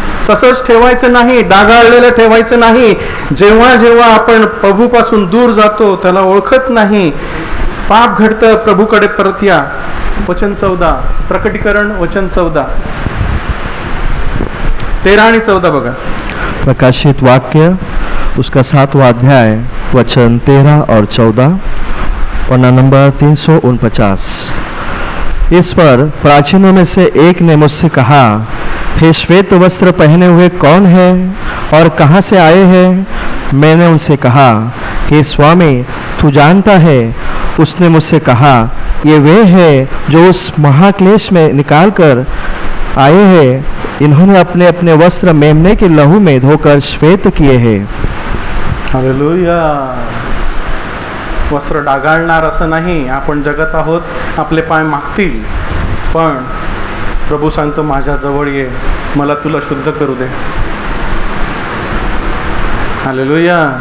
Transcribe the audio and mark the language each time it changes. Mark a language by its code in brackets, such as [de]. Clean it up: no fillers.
[mr] तसंच ठेवायचं नाही, डागाळलेलं ठेवायचं नाही. जेव्हा जेव्हा आपण प्रभूपासून दूर जातो, त्याला ओळखत नाही, पाप घडतं, प्रभूकडे परत या. वचन 14, प्रकटीकरण वचन 14, 13 आणि 14 बघा. [hi] प्रकाशित वाक्य उसका 7वां अध्याय वचन 13 और 14, पन्ना नंबर 349. इस पर प्राचीनों में से एक ने मुझसे कहा, हे श्वेत वस्त्र पहने हुए कौन है और कहाँ से आए हैं? मैंने उनसे कहा कि स्वामी तू जानता है. उसने मुझसे कहा, ये वे हैं जो उस महाक्लेश में निकाल कर आए हैं. इन्होंने अपने अपने वस्त्र मेमने के लहू में धोकर श्वेत किए हैं. हालेलुया. [mr] वस्त्र डागाळणार असं नाही. आपण जगत आहोत, आपले पाय मागतील, पण प्रभू सांगतो माझ्या जवळ ये, मला तुला शुद्ध करू दे. हालेलुया.